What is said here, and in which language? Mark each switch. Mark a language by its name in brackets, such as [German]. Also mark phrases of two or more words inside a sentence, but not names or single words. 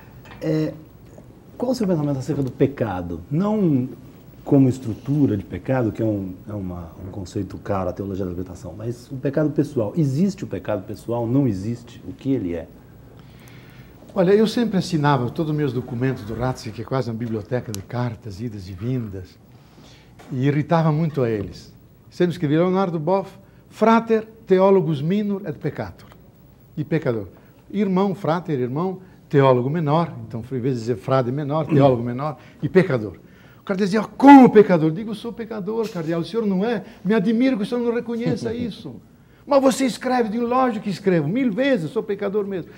[Portuguese] Qual o seu pensamento acerca do pecado? Não como estrutura de pecado, que é um conceito caro, a teologia da libertação, mas o pecado pessoal. Existe o pecado pessoal? Não existe? O que ele é? Olha, eu sempre assinava todos os meus documentos do Ratzinger, que é quase uma biblioteca de cartas, idas e vindas, e irritava muito a eles. Sempre escrevia Leonardo Boff, [Latin] frater teologus minor et peccator, [Portuguese] e pecador. Irmão, frater, irmão, teólogo menor, então em vez de dizer frade menor, teólogo menor e pecador. O cara dizia, como pecador? Eu digo, eu sou pecador, cardeal, o senhor não é? Me admiro que o senhor não reconheça isso. Mas você escreve, digo, lógico que escrevo, 1000 vezes, eu sou pecador mesmo.